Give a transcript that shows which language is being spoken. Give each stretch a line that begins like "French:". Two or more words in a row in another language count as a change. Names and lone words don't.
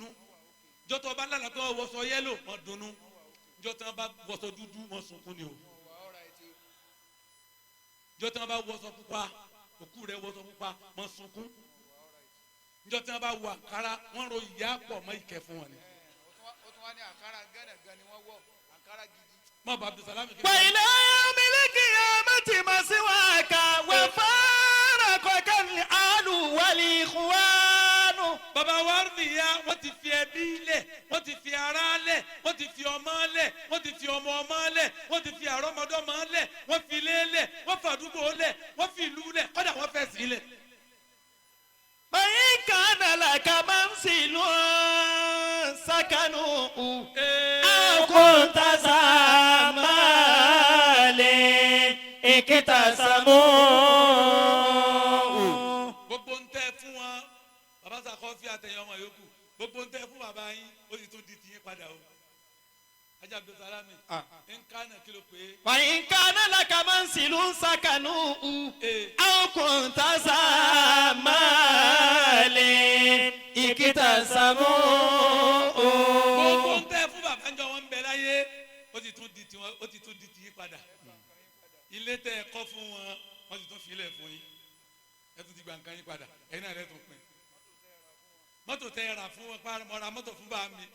Yoruba: Jọ́tọ̀ bá lálàá pé wọ́n wọṣọ yellow máa dunnú. Jọ́tọ̀ bá wọṣọ dúdú máa sunkún ni o. Jọ́tọ̀ bá wọṣọ pupa, òkú rẹ̀ wọṣọ pupa máa sunkún. Jọ́tọ̀ bá wọ àǹkárá, wọ́n ro ìyá pọ̀ mọ́ ìkẹ́ fún wọn ni. ó tún wá ní àǹkárá gánàgán ni wọ́n wọ̀ àǹkárá gidi. Má bàa Abdulsalam kí.
Arabic: وإلى يوم القيامة مسواك وفارقك الآل والإخوان
Yoruba: Bàbá wa nìyá, wọ́n ti fi ẹbí lẹ̀, wọ́n ti fi ara lẹ̀, wọ́n ti fi ọmọ lẹ̀, wọ́n ti fi ọmọ lẹ̀, wọ́n ti fi àrọ́mọdọ́mọ lẹ̀, wọ́n fi ilé lẹ̀, wọ́n fi àdúgbò lẹ̀, wọ́n fi ìlú lẹ̀, kọ́dà wọ́n fẹ́ sí lẹ̀.
Arabic: فإن كان لك منزل سكنوا أو كنت ذا مال اكتسبوا
Yoruba: Gbogbo ń tẹ́ fún wọn, bàbá sàkọ́ fi àtẹ̀yìn ọmọ yòókù, gbogbo ń tẹ́ fún bàbá yín, ó sì tún di tiyín padà o. Ajá Abdulsalam, ń kánà kí ló pé.
Arabic: وإن كان لك منزل سكنوا أو كنت ذا مال اكتسبوا
Yoruba: Gbogbo ń tẹ́ fún bàbá ń jọ wọn ń bẹ láyé, ó sì tún di tiwọn, ó sì tún di tiyín padà. Ilé tẹ́ ẹ kọ́ fún wọn, wọ́n sì tún fi ilẹ̀ fún yín. Ẹ tún ti gba nǹkan yín padà, ẹ̀yin náà lẹ́ tún pín. Mọ́tò tẹ́ ẹ rà fún wọn, mo ra mọ́tò fún bàbá mi.